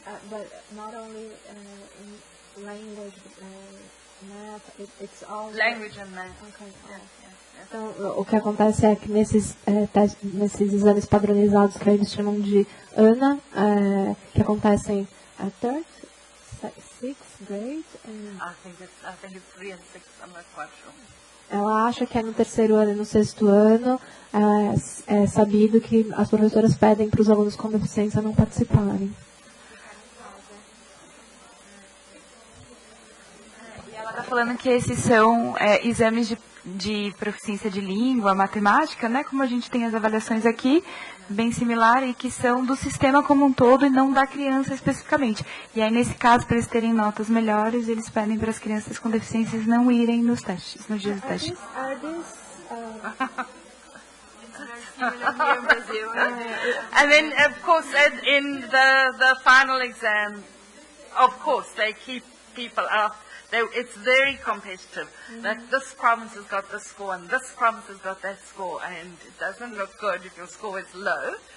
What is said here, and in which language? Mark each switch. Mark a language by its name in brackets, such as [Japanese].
[English] But not only in language, math, it's all... Language and math. Okay. Yeah. [Portuguese] Então, o que acontece é que nesses exames padronizados, que eles chamam de ANA, que acontecem a [English] third, sixth grade... I think it's 3 and 6, I'm not quite sure. [Portuguese] ela acha que é no 3º ano e no 6º ano, é sabido que as professoras pedem para os alunos com deficiência não participarem. E ela está falando que esses são exames de proficiência de língua, matemática, né, como a gente tem as avaliações aqui, bem similar, e que são do sistema como um todo e não da criança especificamente. E aí, nesse caso, para eles terem notas melhores, eles pedem para as crianças com deficiências não irem nos testes, nos dias do teste. [English] And then, of course, in the final exam, of course, they keep people out. It's very competitive. Like this province has got this score and this province has got that score, and it doesn't look good if your score is low.